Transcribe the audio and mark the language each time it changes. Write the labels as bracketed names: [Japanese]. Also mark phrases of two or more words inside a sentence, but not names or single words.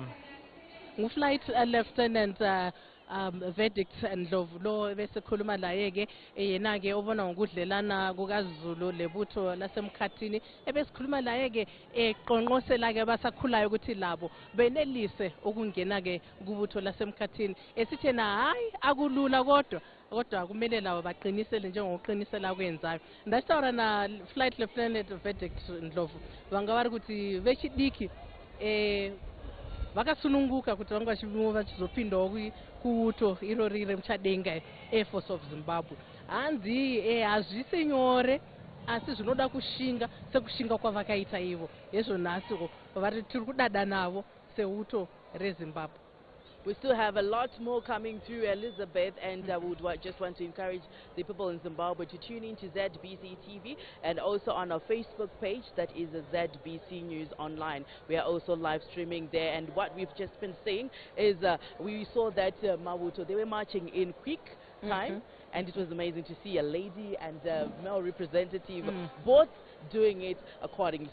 [North Ndebele] Ngu-Flight Lieutenant Verdict Ndlovu lo besikhuluma laye ke yena ke obona ngokudlelana kukaZulu lebutho lasemkhathini ebesikhuluma laye ke eqonqosela ke abasakhulayo ukuthi labo benelise ukungena ke kubutho lasemkhathini esithena hayi akulula kodwa kumele labo baqinisele njengokuqinisela kwenzayo. [Shona] Ndasitawura na Flight Lieutenant Verdict Ndlovu vangawari kuti vechidiki vakasununguka kuti vanga vachizopindawo kuuto irorire muchadenga Air Force of Zimbabwe. Hanzi hazvisi nyore asi zvinoda kushinga sekushinga kwavakaita ivo hezvo nhasiko vari tiri kudada navo seuto reZimbabwe. [English] We still have a lot more coming through, Elizabeth, and we would just want to encourage the people in Zimbabwe to tune in to ZBC TV and also on our Facebook page, that is ZBC News Online. We are also live streaming there, and what we've just been saying is we saw that Maputo, they were marching in quick time, and it was amazing to see a lady and a male representative both doing it accordingly.